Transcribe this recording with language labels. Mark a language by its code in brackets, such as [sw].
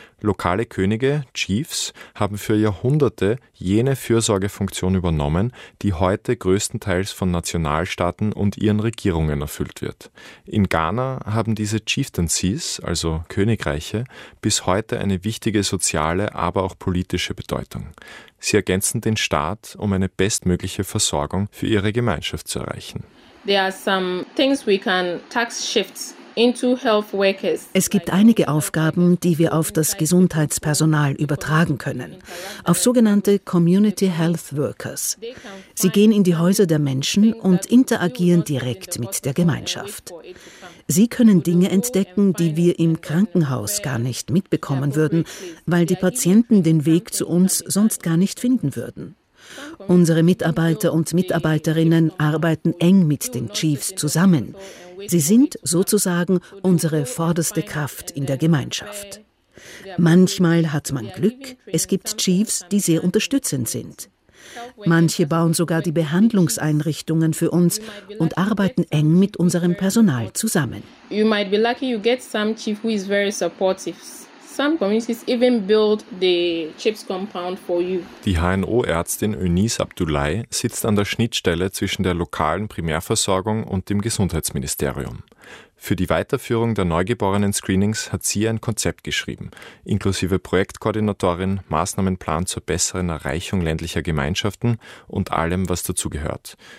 [de] Lokale Könige, Chiefs, haben für Jahrhunderte jene Fürsorgefunktion übernommen, die heute größtenteils von Nationalstaaten und ihren Regierungen erfüllt wird. In Ghana haben diese Chieftaincies, also Königreiche, bis heute eine wichtige soziale, aber auch politische Bedeutung. Sie ergänzen den Staat, um eine bestmögliche Versorgung für ihre Gemeinschaft zu erreichen. [en] There are some things we can tax shifts. [de] Es gibt einige Aufgaben, die wir auf das Gesundheitspersonal übertragen können, auf sogenannte Community Health Workers. Sie gehen in die Häuser der Menschen und interagieren direkt mit der Gemeinschaft. Sie können Dinge entdecken, die wir im Krankenhaus gar nicht mitbekommen würden, weil die Patienten den Weg zu uns sonst gar nicht finden würden. Unsere Mitarbeiter und Mitarbeiterinnen arbeiten eng mit den Chiefs zusammen. Sie sind sozusagen unsere vorderste Kraft in der Gemeinschaft. Manchmal hat man Glück, es gibt Chiefs, die sehr unterstützend sind. Manche bauen sogar die Behandlungseinrichtungen für uns und arbeiten eng mit unserem Personal zusammen. [en] You might be lucky you get some chief who is very supportive. Some communities even build the CHIPS compound for you. [de] Die HNO-Ärztin Eunice Abdullahi sitzt an der Schnittstelle zwischen der lokalen Primärversorgung und dem Gesundheitsministerium. Für die Weiterführung der Neugeborenen-Screenings hat sie ein Konzept geschrieben, inklusive Projektkoordinatorin, Maßnahmenplan zur besseren Erreichung ländlicher Gemeinschaften und allem, was dazugehört.